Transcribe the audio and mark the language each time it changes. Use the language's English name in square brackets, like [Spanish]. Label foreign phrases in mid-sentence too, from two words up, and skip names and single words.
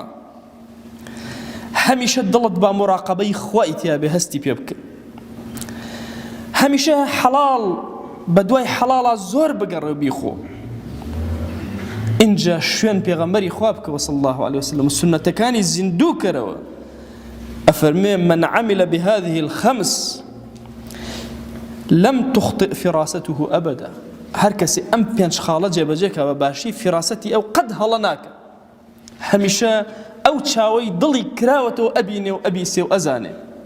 [Central Kurdish] هەمیشە دڵت با مراقبەی خوای تیا بێ، هەستی پێ بکە. هەمیشە حەڵاڵ بەدوای حەڵاڵە زۆر بگەڕێ و بیخۆ. اینجا شوێن پێغەمبەری خوا بکەوە [Arabic] صلی الله عليه وسلم، [Central Kurdish] سنەتەکانی زیندوو کەرەوە. ئەفەرمێ [Arabic] من عمل بهذه الخمس لم تخطئ فراسته أبدا، [Central Kurdish] هەر کەسێ ئەم پێنج خاڵە جێبەجێکە بە باشی فراسەتی ئەو قەت هەڵە ناکە، هەمیشە ئەو چاوەی دڵی کراوەتەوە ئەبینێ و ئەبیسێ و ئەزانێ.